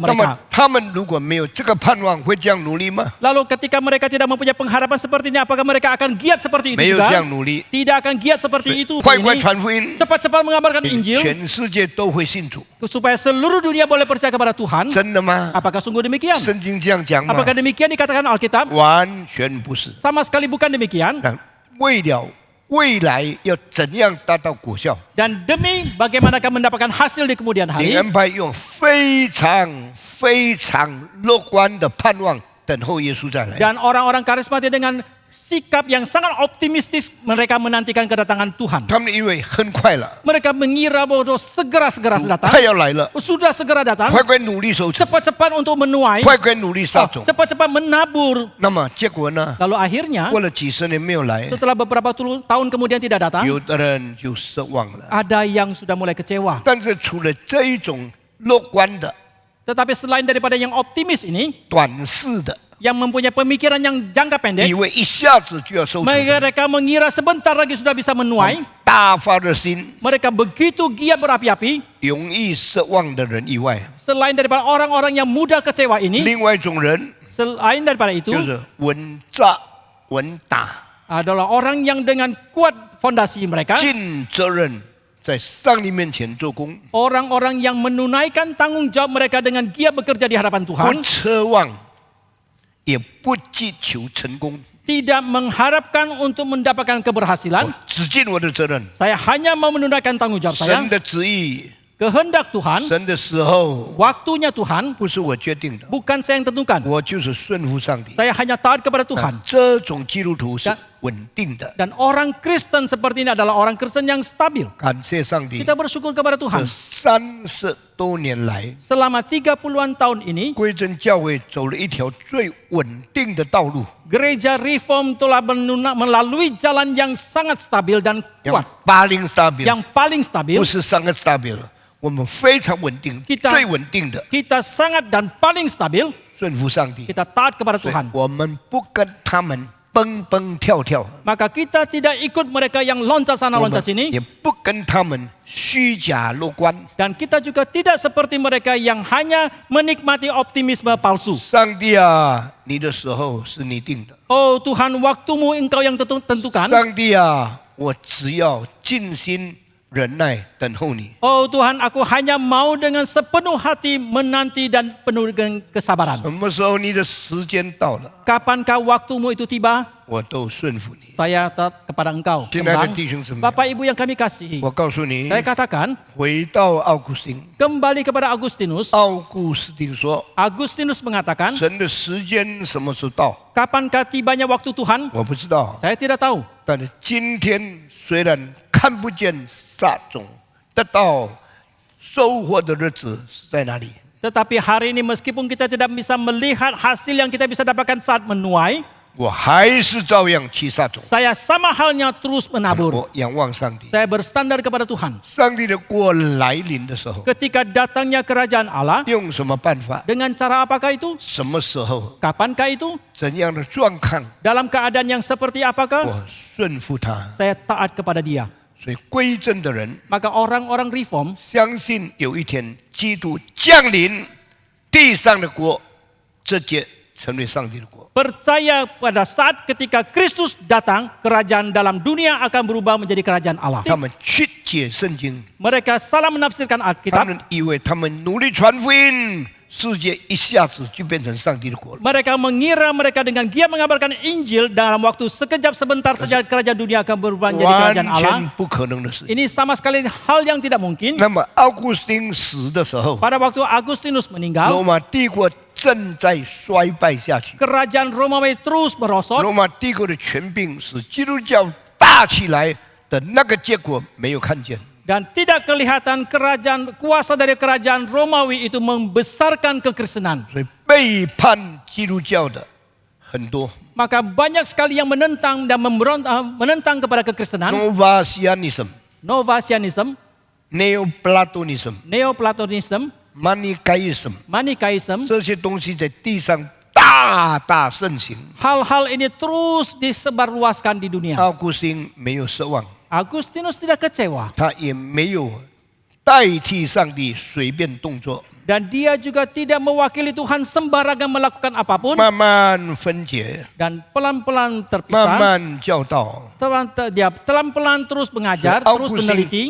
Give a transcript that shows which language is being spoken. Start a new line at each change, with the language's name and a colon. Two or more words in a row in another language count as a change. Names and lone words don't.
Chinese: 那么
Indonesian: mereka.
Chinese: 他们如果没有这个盼望，会这样努力吗？
Indonesian: Lalu ketika mereka tidak mempunyai pengharapan seperti ini, apakah mereka akan giat seperti itu
Chinese: 没有这
Indonesian: juga?
Chinese: 样努力，
Indonesian: Tidak akan giat seperti
Chinese: 所以
Indonesian: itu.
Chinese: 快快
Indonesian: Ini
Chinese: 传福音，
Indonesian: cepat-cepat mengabarkan Injil
Chinese: 全世界都会信主，
Indonesian: supaya seluruh dunia boleh percaya kepada Tuhan.
Chinese: 真的吗？
Indonesian: Apakah sungguh demikian?
Chinese: 圣经这样讲吗？
Indonesian: Apakah demikian dikatakan Alkitab?
Chinese: 完全不是。
Indonesian: Sama sekali bukan demikian.
Chinese: 但为了未来要怎样达到果效，
Indonesian: Dan demi bagaimanakah mendapatkan hasil di kemudian
Chinese: 灵
Indonesian: hari,
Chinese: 恩派用非常乐观的盼望等候耶稣再来。
Indonesian: dan orang-orang karismatik dengan sikap yang sangat optimistis mereka menantikan kedatangan Tuhan.
Chinese: 他们以为很快了，
Indonesian: Mereka mengira bahwa segera
Chinese: 主
Indonesian: datang.
Chinese: 快要来了，
Indonesian: Sudah segera datang.
Chinese: 快快努力收成，
Indonesian: Cepat-cepat untuk menuai.
Chinese: 快快努力撒种。
Indonesian: Cepat-cepat menabur.
Chinese: 那么结果呢？
Indonesian: Lalu akhirnya
Chinese: 过了几十年没有来，
Indonesian: setelah beberapa tahun kemudian tidak datang,
Chinese: 有的人就失望了。
Indonesian: ada yang sudah mulai kecewa.
Chinese: 但是除了这一种乐观的、
Indonesian: Tetapi selain daripada yang optimis ini,
Chinese: 短视的，
Indonesian: yang mempunyai pemikiran yang jangka
Chinese: 以
Indonesian: pendek,
Chinese: 为一下子就要收成的，
Indonesian: mereka mengira sebentar lagi sudah bisa menuai.
Chinese: 大发热心、
Indonesian: Mereka begitu giat berapi-api.
Chinese: 容易失望的人以外，
Indonesian: Selain daripada orang-orang yang mudah kecewa ini,
Chinese: 另外一种人
Indonesian: selain daripada itu
Chinese: 就是稳扎稳打、
Indonesian: adalah orang yang dengan kuat fondasi mereka,
Chinese: 尽责任，在上帝面前做工，
Indonesian: orang-orang yang menunaikan tanggung jawab mereka dengan giat bekerja di hadapan
Chinese: 不
Indonesian: Tuhan,
Chinese: 奢望，也不祈求成功。
Indonesian: tidak mengharapkan untuk mendapatkan
Chinese: 我
Indonesian: keberhasilan.
Chinese: 只尽我的责任，
Indonesian: Saya hanya mau menunaikan tanggung jawab
Chinese: 神
Indonesian: saya.
Chinese: 的旨意，
Indonesian: Kehendak Tuhan,
Chinese: 神的时候
Indonesian: waktunya Tuhan,
Chinese: 不是我决定的，
Indonesian: bukan saya yang tentukan.
Chinese: 我就是顺服上帝。
Indonesian: Saya hanya taat kepada
Chinese: 那
Indonesian: Tuhan.
Chinese: 这种基督徒是
Indonesian: Dan-
Chinese: 稳定的，
Indonesian: Dan orang Kristen seperti ini adalah orang Kristen yang stabil.
Chinese: 感谢上帝。
Indonesian: Kita bersyukur kepada
Chinese: 这
Indonesian: Tuhan.
Chinese: 30多年来，
Indonesian: Selama 30-an tahun ini,
Chinese: 归正教会走了一条最稳定的道路，
Indonesian: gereja Reform telah melalui jalan yang sangat stabil dan yang kuat. paling stabil， Yang paling
Chinese: 不
Indonesian: stabil, 是sangat stabil，
Chinese: 我们非常稳定，
Indonesian: Kita-
Chinese: 最稳定的
Indonesian: kita sangat dan paling stabil,
Chinese: 顺服上帝。
Indonesian: kita taat kepada
Chinese: 所以
Indonesian: Tuhan.
Chinese: 我们不跟他们蹦蹦跳跳，
Indonesian: Maka kita tidak ikut mereka yang loncat sana
Chinese: 我
Indonesian: loncat
Chinese: 们
Indonesian: sini.
Chinese: 也不跟他们虚假乐观。
Indonesian: Dan kita juga tidak seperti mereka yang hanya menikmati optimisme palsu.
Chinese: 上帝啊，你的时候是你定的。
Indonesian: Oh Tuhan, waktumu engkau yang tentukan.
Chinese: 上帝啊，我只要尽心忍耐等候你。
Indonesian: Oh Tuhan, aku hanya mau dengan sepenuh hati menanti dan penuh dengan kesabaran.
Chinese: 什么时候你的时间到了，
Indonesian: Kapankah waktumu itu tiba,
Chinese: 我都顺服你。
Indonesian: saya taat kepada engkau.
Chinese: 亲爱的
Indonesian: Kembang.
Chinese: 弟兄姊妹，
Indonesian: Bapak Ibu yang kami kasihi,
Chinese: 我告诉你，
Indonesian: saya katakan
Chinese: 回到奥古斯丁，
Indonesian: kembali kepada Agustinus.
Chinese: 奥古斯丁说，
Indonesian: Agustinus mengatakan,
Chinese: 神的时间什么时候到，
Indonesian: kapankah tibanya waktu Tuhan?
Chinese: 我不知道。
Indonesian: Saya tidak tahu.
Chinese: 但是今天虽然看不见撒种得到收获的日子是在哪里？
Indonesian: Tetapi hari ini meskipun kita tidak bisa melihat hasil yang kita bisa dapatkan saat menuai,
Chinese: 我还是照样去撒种。
Indonesian: saya sama halnya terus menabur.
Chinese: 我仰望上帝，
Indonesian: Saya bersandar kepada Tuhan.
Chinese: 上帝的国来临的时候，
Indonesian: Ketika datangnya kerajaan Allah,
Chinese: 用什么办法？
Indonesian: dengan cara apakah itu?
Chinese: 什么时候？
Indonesian: Kapankah itu?
Chinese: 怎样的状况？
Indonesian: Dalam keadaan yang seperti apakah?
Chinese: 我顺服他。
Indonesian: Saya taat kepada dia.
Chinese: 所以归正的人
Indonesian: Maka orang-orang reform
Chinese: 相信有一天基督降临，地上的国直接成为上帝的国。
Indonesian: percaya pada saat ketika Kristus datang, kerajaan dalam dunia akan berubah menjadi kerajaan Allah.
Chinese: 他们曲解圣经，
Indonesian: Mereka salah menafsirkan
Chinese: 他
Indonesian: Alkitab.
Chinese: 们以为他们努力传福音， 世界一下子就变成上帝的国了。
Indonesian: Mereka mengira mereka dengan giat mengabarkan Injil dalam waktu sekejap sebentar saja kerajaan dunia akan berubah menjadi
Chinese: 完
Indonesian: kerajaan Allah.
Chinese: 全不可能的事。
Indonesian: Ini sama sekali hal yang tidak mungkin.
Chinese: 那么奥古斯丁死的时候，
Indonesian: Pada waktu Agustinus
Chinese: 罗
Indonesian: meninggal,
Chinese: 马帝国正在衰败下去。
Indonesian: kerajaan Romawi terus merosot.
Chinese: 罗马帝国的权柄使基督教大起来的那个结果没有看见。
Indonesian: Dan tidak kelihatan kuasa dari kerajaan Romawi itu membesarkan kekristenan.
Chinese: 所以背叛基督教的很多。
Indonesian: Maka banyak sekali yang menentang dan menentang kepada kekristenan. Novasianism, Novasianism, Neoplatonism, Neoplatonism, Manichaeism， Manichaeism.
Chinese: 这些东西在地上大大盛行。
Indonesian: Hal-hal ini terus disebarluaskan di dunia.
Chinese: 奥古斯丁没有失望，
Indonesian: Agustinus tidak kecewa.
Chinese: 他也没有代替上帝随便动作，
Indonesian: Dan dia juga tidak mewakili Tuhan sembarangan melakukan apapun.
Chinese: 慢慢分解，
Indonesian: Dan pelan-pelan
Chinese: 慢
Indonesian: terpisah.
Chinese: 慢教导。
Indonesian: Dia pelan-pelan terus mengajar,
Chinese: 奥
Indonesian: terus
Chinese: 古斯丁
Indonesian: meneliti.